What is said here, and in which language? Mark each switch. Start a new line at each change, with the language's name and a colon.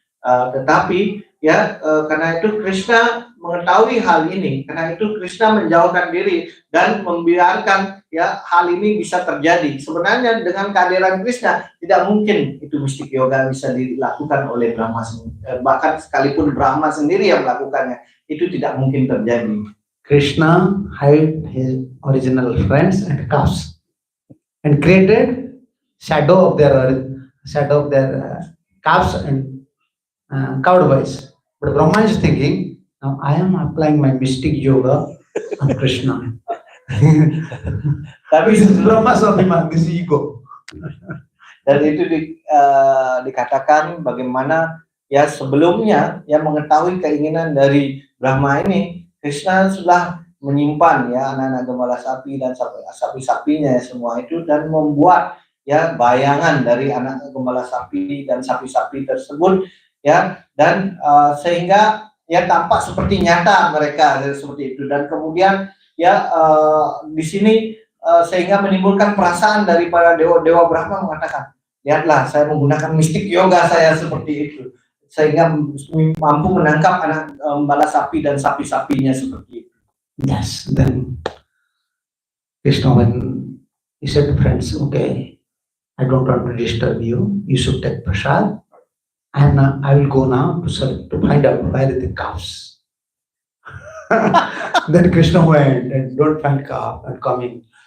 Indonesian: Tetapi ya karena itu Krishna mengetahui hal ini, karena itu Krishna menjauhkan diri dan membiarkan ya hal ini bisa terjadi. Sebenarnya dengan kehadiran Krishna tidak mungkin itu mistik yoga bisa dilakukan oleh Brahma, bahkan sekalipun Brahma sendiri yang melakukannya itu tidak mungkin terjadi.
English: Krishna hid his original friends and calves and created shadow of their calves and cowed boys. But Brahma is thinking, now I am applying my mystic yoga on Krishna.
Indonesian: Tapi
English: This is Brahma's Abhiman, this is ego.
Indonesian: dan itu dikatakan bagaimana ya sebelumnya yang mengetahui keinginan dari Brahma ini, Krishna sudah menyimpan ya anak-anak gembala sapi dan sapi-sapinya semua itu dan membuat ya bayangan dari anak gembala sapi dan sapi-sapi tersebut ya dan sehingga ya tampak seperti nyata mereka seperti itu dan kemudian ya di sini sehingga menimbulkan perasaan daripada dewa Brahma mengatakan, lihatlah saya menggunakan mistik yoga saya seperti itu sehingga mampu menangkap anak gembala sapi dan sapi-sapinya seperti itu.
English: Yes, then Krishna, when he said to friends, okay, I don't want to disturb you, you should take prasad, and I will go now to find out where the calves. Then Krishna went and don't find calf and coming.